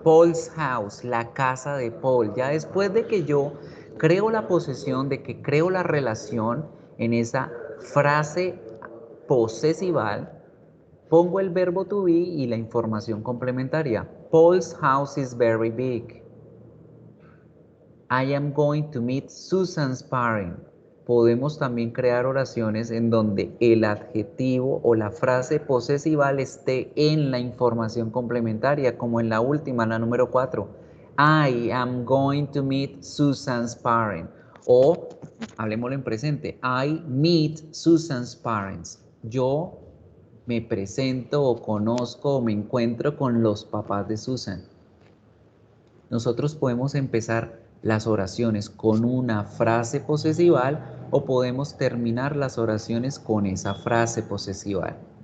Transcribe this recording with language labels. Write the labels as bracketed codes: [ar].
[en] Paul's house, [es] la casa de Paul. Ya después de que yo creo la posesión, de que creo la relación en esa frase posesival, pongo el verbo to be y la información complementaria. [en] Paul's house is very big. I am going to meet Susan's parents. [es] Podemos también crear oraciones en donde el adjetivo o la frase posesival esté en la información complementaria, como en la última, la número 4. [en] I am going to meet Susan's parents. [es] O, hablemoslo en presente, [en] I meet Susan's parents. [es] Yo me presento o conozco o me encuentro con los papás de Susan. Nosotros podemos empezar las oraciones con una frase posesival o podemos terminar las oraciones con esa frase posesival.